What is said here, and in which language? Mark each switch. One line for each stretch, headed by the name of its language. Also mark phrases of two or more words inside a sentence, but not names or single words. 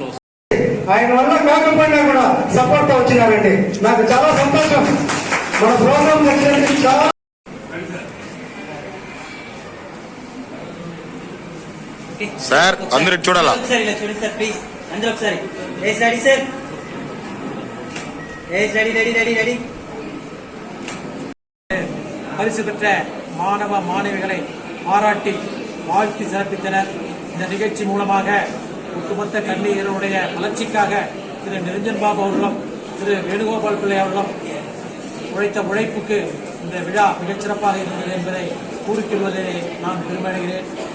Telugu: ఆయన వల్ల కాకపోయినా కూడా సపోర్ట్ వచ్చినారండి. నాకు చాలా సంతోషం. మన ప్రోగ్రామ్ చాలా సార్ అందరూ చూడాలా? ఒకసారి ఇలా చూడండి
English: sir please.
Telugu: అందరూ ఒకసారి
English: ready sir. ready ready ready ready.
Tamil: பரிசு பெற்ற மாணவ மாணவிகளை பாராட்டி வாழ்த்து சிறப்பித்தனர். இந்த நிகழ்ச்சி மூலமாக ஒட்டுமொத்த கல்விகளுடைய வளர்ச்சிக்காக திரு நிரஞ்சன் பாபு அவர்களும் திரு வேணுகோபால் பிள்ளை அவர்களும் உழைத்த உழைப்புக்கு இந்த விழா மிகச்சிறப்பாக இருந்தது என்பதை கூறிக்கொள்வதை நான் பெருமையடைகிறேன்.